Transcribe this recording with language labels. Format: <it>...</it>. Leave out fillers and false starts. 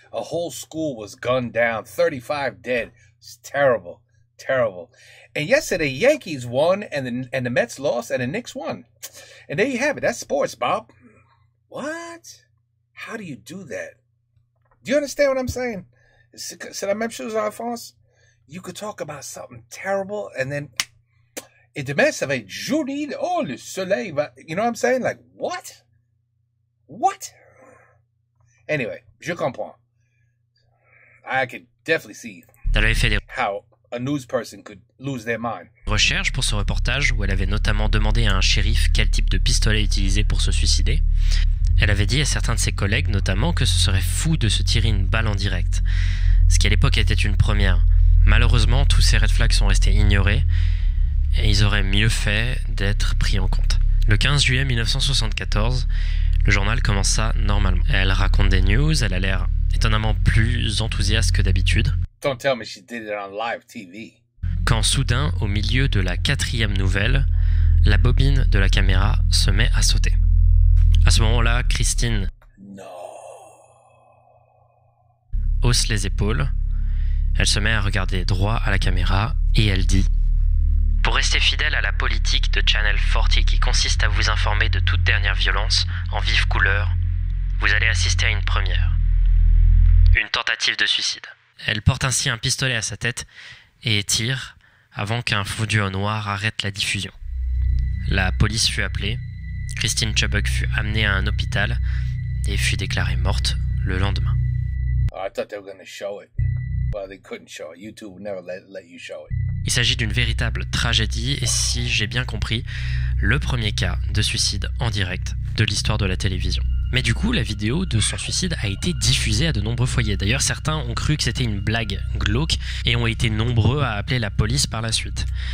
<en>A whole school was gunned down. 35 dead. It's terrible. Terrible. And yesterday, Yankees won, and the Mets lost, and the Knicks won. And there you have it. That's sports, Bob. What? How do you do that? Do you understand what I'm saying?</en> <fr>C'est la même chose, Alphonse.</fr> <en>You could talk about something terrible, and then</en> <fr>et demain, ça va être joli. Oh, le soleil va...</fr> <en>You know what I'm saying? Like, what? What? Anyway,</en> <fr>je comprends.</fr> <en>I could definitely see</en> <fr>Elle avait fait des</fr> <en>how a news person could lose their mind.</en> <fr>recherches pour ce reportage où elle avait notamment demandé à un shérif quel type de pistolet utiliser pour se suicider. Elle avait dit à certains de ses collègues notamment que ce serait fou de se tirer une balle en direct, ce qui à l'époque était une première. Malheureusement, tous ces red flags sont restés ignorés et ils auraient mieux fait d'être pris en compte. Le 15 juillet 1974, le journal commença normalement. Elle raconte des news, elle a l'air étonnamment plus enthousiaste que d'habitude.</fr> <en>Don't tell me she did it on live TV.</en> <fr>Quand soudain, au milieu de la 4e nouvelle, la bobine de la caméra se met à sauter. À ce moment-là, Christine</fr> <en>No.</en> <fr>hausse les épaules, elle se met à regarder droit à la caméra et elle dit « Pour rester fidèle à la politique de Channel 40 qui consiste à vous informer de toute dernière violence en vive couleur, vous allez assister à une première. Une tentative de suicide. » Elle porte ainsi un pistolet à sa tête et tire avant qu'un fondu au noir arrête la diffusion. La police fut appelée, Christine Chubbuck fut amenée à un hôpital et fut déclarée morte le lendemain.</fr> <en>I thought they were going to show it. Well, they couldn't show it. YouTube would never let you show it.</en> <fr>Il s'agit d'une véritable tragédie et, si j'ai bien compris, le premier cas de suicide en direct de l'histoire de la télévision. Mais du coup, la vidéo de son suicide a été diffusée à de nombreux foyers. D'ailleurs, certains ont cru que c'était une blague glauque et ont été nombreux à appeler la police par la suite.</fr>